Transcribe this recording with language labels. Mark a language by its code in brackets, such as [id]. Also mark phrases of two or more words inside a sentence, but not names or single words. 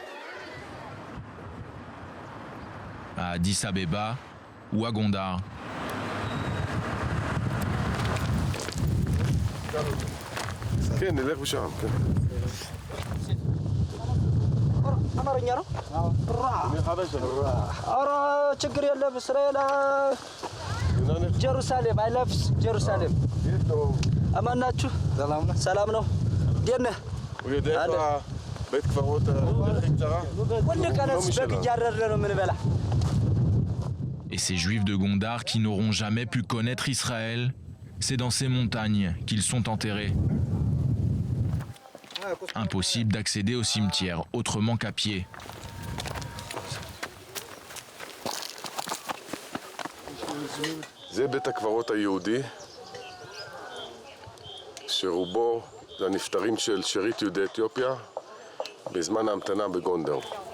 [fr] À Addis Abeba ou à Gondar. [he] כן, נלך משם. [am] አማርኛ ነው። ኧረ ችግር የለም። እስራኤል ጀሩሳሌም [en] I love Jerusalem። [am] አማን ናችሁ? ሰላም ነው። እንዴት ነህ? [he] בית קברות הכי קצרה? [am] ሁሉ ቀንስ በግ እያረድን ነው የምንበላ። [fr] Et ces juifs de Gondar qui n'auront jamais pu connaître Israël, c'est dans ces montagnes qu'ils sont enterrés. Impossible d'accéder au cimetière autrement qu'à pied. [he] זה בית הקברות היהודי, שרובו זה הנפטרים של שארית יהודי אתיופיה בזמן ההמתנה בגונדר.